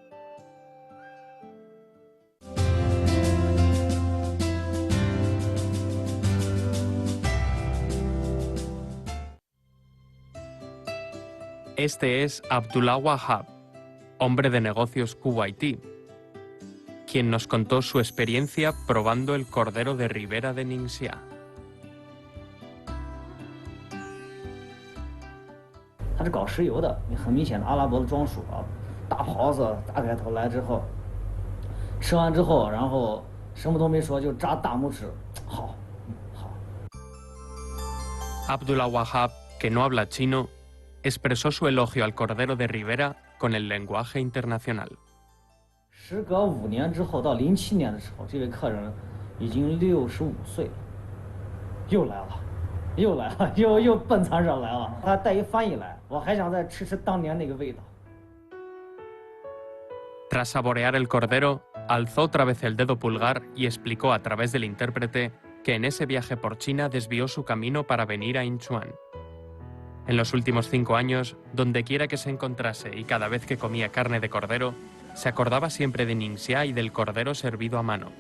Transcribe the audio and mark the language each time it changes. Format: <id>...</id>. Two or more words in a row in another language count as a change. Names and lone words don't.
<es>Este es Abdullah Wahab, hombre de negocios kuwaití, quien nos contó su experiencia probando el cordero de ribera de Ningxia.</es> <zh>它是搞石油的，很明显的阿拉伯的装束啊，大袍子大盖头来之后，吃完之后，然后什么都没说，就扎大拇指，好，好。</zh> <es>Abdullah Wahab, que no habla chino, expresó su elogio al cordero de ribera con el lenguaje internacional.</es> <zh>时隔5年之后，到07年的时候，这位客人已经65岁了，又来了。又来了，又奔餐上来了。他带一翻译来，我还想再吃吃当年那个味道。</zh> <es>Tras saborear el cordero, alzó otra vez el dedo pulgar y explicó a través del intérprete que en ese viaje por China desvió su camino para venir a Inchuan. En los últimos 5 años, dondequiera que se encontrase y cada vez que comía carne de cordero, se acordaba siempre de Ningxia y del cordero servido a mano.</es>